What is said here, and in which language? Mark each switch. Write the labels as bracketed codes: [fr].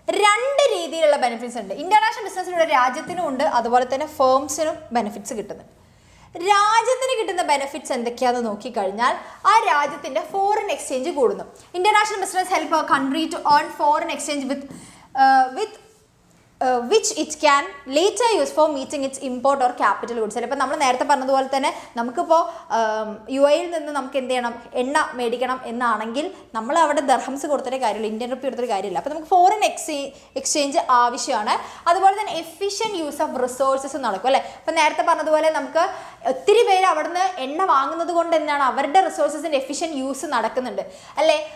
[ml] രണ്ട് രീതിയിലുള്ള ബെനിഫിറ്റ്സ് ഉണ്ട്. ഇൻ്റർനാഷണൽ ബിസിനസ്സിലൂടെ രാജ്യത്തിനും ഉണ്ട്, അതുപോലെ തന്നെ ഫേംസിനും ബെനിഫിറ്റ്സ് കിട്ടുന്നുണ്ട്. രാജ്യത്തിന് കിട്ടുന്ന ബെനിഫിറ്റ്സ് എന്തൊക്കെയാണെന്ന് നോക്കിക്കഴിഞ്ഞാൽ ആ രാജ്യത്തിൻ്റെ ഫോറിൻ എക്സ്ചേഞ്ച് കൂടുന്നു. [en] International business help a country to earn foreign exchange with which it can later use for meeting its import or capital goods. [ml] ചിലപ്പോൾ നമ്മൾ നേരത്തെ പറഞ്ഞതുപോലെ തന്നെ നമുക്കിപ്പോൾ UAE നിന്ന് നമുക്ക് എന്ത് ചെയ്യണം, എണ്ണ മേടിക്കണം എന്നാണെങ്കിൽ നമ്മൾ അവിടെ ദർഹംസ് കൊടുത്തിട്ട് കാര്യമില്ല, ഇന്ത്യൻ റുപ്പി കൊടുത്തിട്ട് കാര്യമില്ല. അപ്പോൾ നമുക്ക് ഫോറിൻ എക്സ്ചേഞ്ച് ആവശ്യമാണ്. അതുപോലെ തന്നെ എഫിഷ്യൻറ്റ് യൂസ് ഓഫ് റിസോഴ്സസ് നടക്കും അല്ലേ. അപ്പോൾ നേരത്തെ പറഞ്ഞതുപോലെ നമുക്ക് ഒത്തിരി പേര് അവിടുന്ന് എണ്ണ വാങ്ങുന്നത് കൊണ്ട് എന്താണ് അവരുടെ റിസോഴ്സസിൻ്റെ എഫിഷ്യൻറ്റ് യൂസ് നടക്കുന്നുണ്ട് അല്ലേ.